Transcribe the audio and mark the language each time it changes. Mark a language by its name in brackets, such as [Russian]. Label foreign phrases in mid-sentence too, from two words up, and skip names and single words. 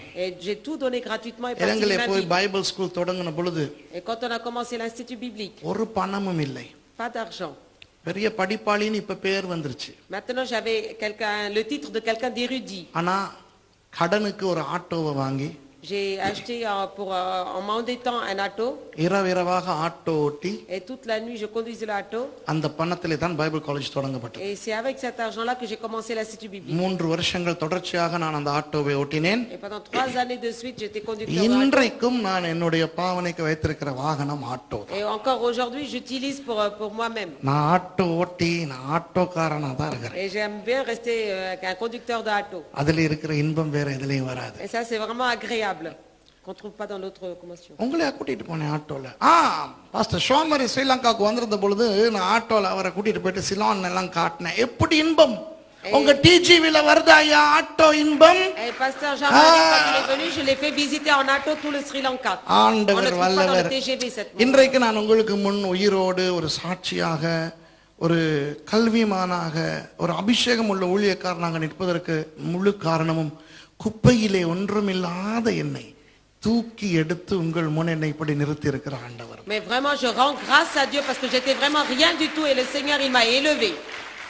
[French] Et j'ai tout donné gratuitement et parti. [Tamil] இலங்கையில [French] ma [Tamil] போய் [French] vie. [English] Bible school [Tamil] தொடங்கின பொழுது [French] Et quand on a commencé l'institut biblique, [Tamil] ஒரு பணமும் இல்லை. [French] pas d'argent. [Tamil] பெரிய படிப்பாளின்னு இப்ப பேர் வந்துருச்சு. [French] Maintenant, j'avais le titre de quelqu'un d'érudit. [Tamil] ஆனா கடனுக்கு ஒரு ஆட்டோவை வாங்கி [French] J'ai acheté en m'endettant un auto. [Tamil] இரவிரவாக ஆட்டோ ஓட்டி [French] Et toute la nuit, je conduisais l'auto. [Tamil] அந்த பணத்திலே தான் [English] Bible college [Tamil] தொடங்கப்பட்டது. [French] Et c'est avec cet argent-là que j'ai commencé l'institut biblique. [Tamil] 3 வருஷங்கள் தொடர்ச்சியாக நான் அந்த ஆட்டோவை ஓட்டினேன். [French] Et pendant 3 années de suite, j'étais conducteur de auto. [Tamil] இன்றைக்கும் நான் என்னுடைய பாவனைக்கு வைத்திருக்கிற வாகனம் ஆட்டோ. [French] Et encore aujourd'hui, j'utilise pour moi-même. [Tamil] நான் ஆட்டோ ஓட்டி நான் ஆட்டோக்காரனா தான் இருக்கிறேன். [French] Et j'aime bien rester un conducteur d'auto. [Tamil] அதுல இருக்கிற இன்பம் வேற எதுலயும் வராது. [French] Et ça, c'est vraiment agréable, qu'on ne trouve pas dans l'autre commotion. [Tamil] உங்களையா கூட்டிட்டு போனேன் ஆட்டோல. பாஸ்டர் ஷோமரி ஸ்ரீலங்காவுக்கு வந்திருந்த பொழுது நான் ஆட்டோல அவரை கூட்டிட்டு போயிட்டு சிலோன் எல்லாம் காட்டினேன். எப்படி இன்பம் உங்க டிஜிவில வருதா ஐயா ஆட்டோ இன்பம்? [French] Et pasteur Jean-Marie, quand il est venu, je l'ai fait visiter en auto tout le Sri Lanka. On ne [Tamil] ஆண்டவர் [French] trouve pas dans [Tamil] வல்லவர். [French] le TGV cette nuit. [Tamil] இன்றைக்கு நான் உங்களுக்கு முன் உயிரோடு ஒரு சாட்சியாக, ஒரு கல்விமானாக, ஒரு அபிஷேகம் உள்ள ஊழியக்காரனாக நிற்பதற்கு முழு காரணமும் குப்பையிலே ஒன்றுமில்லாத என்னை தூக்கி எடுத்து உங்கள் முன் என்னை இப்படி நிறுத்தி இருக்கிற ஆண்டவர். [French] Mais vraiment, je rends grâce à Dieu parce que j'étais vraiment rien du tout et le Seigneur, il m'a élevé.